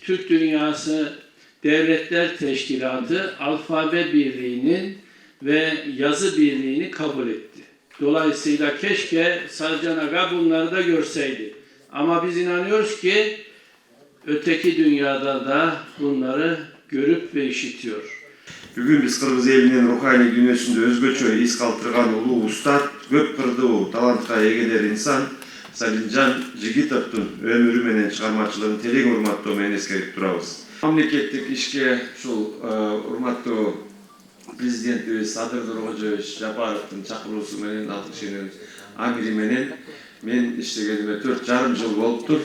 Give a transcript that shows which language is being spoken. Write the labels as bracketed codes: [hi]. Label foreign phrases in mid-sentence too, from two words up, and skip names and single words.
[tr] Türk Dünyası Devletler Teşkilatı alfabe birliğinin ve yazı birliğini kabul etti. Dolayısıyla keşke Salıcan Aga bunları da görseydi. Ama biz inanıyoruz ki öteki dünyada da bunları görüp ve işitiyor. [ky] Бүгүн биз кыргыз элинин руханий дүйнөсүндө өзгөчө из калтырган улуу устат, көп кырдуу талантка эгелер инсан Салимжан Жигитовдун өмүрү менен чыгармачылыгын терең урматтоо менен эскерип турабыз. Мамлекеттик ишке ушул урматтуу президентибиз Садыр Нуркожоевич Жапаровдун чакыруусу менен ал кишинин амири менен мен иштегениме 4,5 жыл болуптур.